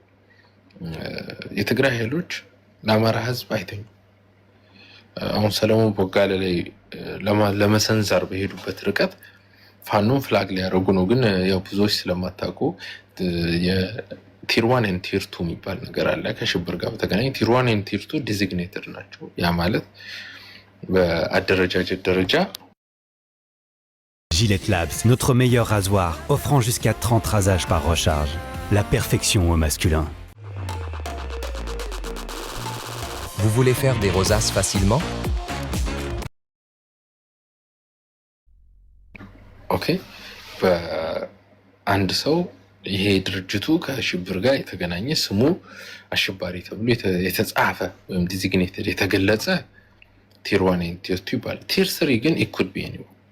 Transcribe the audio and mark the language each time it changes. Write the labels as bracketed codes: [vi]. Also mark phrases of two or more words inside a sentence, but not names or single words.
[am] የትግራይ ኃይሎች ለአማራ ህዝብ አይተኙም። አሁን ሰለሞን ቦጋለ ላይ ለመሰንዘር በሄዱበት ርቀት ፋኖን ፍላግ ሊያደርጉ ነው። ግን ያው ብዙዎች ስለማታውቁ የቲር 1 ኤንድ ቲር 2 የሚባል ነገር አለ። ከሽብር ጋር በተገናኘ [en] tier 1 and tier 2 [am] ዲዚግኔትድ ናቸው። ያ ማለት በአደረጃጀት ደረጃ [fr] Gillette Labs, notre meilleur rasoir, offrant jusqu'à 30 rasages par recharge. La perfection au masculin. Vous voulez faire des rosaces facilement? [am] ኦኬ። በአንድ ሰው ይሄ ድርጅቱ ከሽብር ጋር የተገናኘ ስሙ አሸባሪ ተብሎ የተጻፈ ወይም ዲዚግኔትድ የተገለጸ [en] tier 1 and tier 2 [am] ይባላል። ቲር 3 ግን ኢኩድ ቢ ነው።